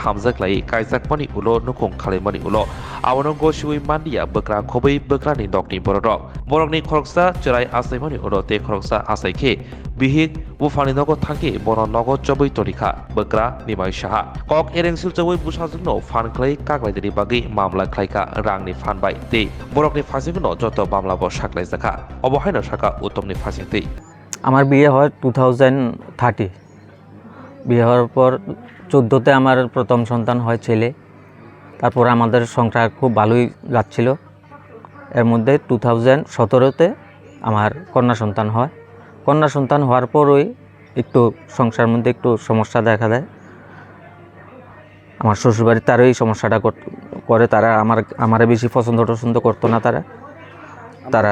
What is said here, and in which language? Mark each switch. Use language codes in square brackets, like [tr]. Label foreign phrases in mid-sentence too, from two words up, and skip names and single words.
[trp] Hamzak Lai Kaisak Mani Ulo Nukong Kalimani Ulo Awanongo Shui Mandia Bakra Kobe Bakrani Dokni Borok Borokni Koroksa Cherai Asaimani Ulo te khoroksa asaike bihik bufaninogo thangki bononogo choboi torika bakra nimai saha kok erengsil choboi busajungno fan khlai kaklaidiri bagi mamla khlaika rangni fan bai te borokni fasingno joto mamla bo saklai jaka obohaino saka utomni fasingtei [bn] আমার বিয়ে হয় 2030 বিয়ে হওয়ার পর 14তে আমার প্রথম সন্তান হয় ছেলে তারপর আমাদের সংসার খুব ভালোই যাচ্ছিল এর মধ্যে 2017তে আমার কন্যা সন্তান হয় কন্যা সন্তান হওয়ার পরই একটু সংসারের মধ্যে একটু সমস্যা দেখা দেয় আমার শ্বশুরবাড়ি তার এই সমস্যাটা করে তারা আমারে বেশি পছন্দ করতো না তারা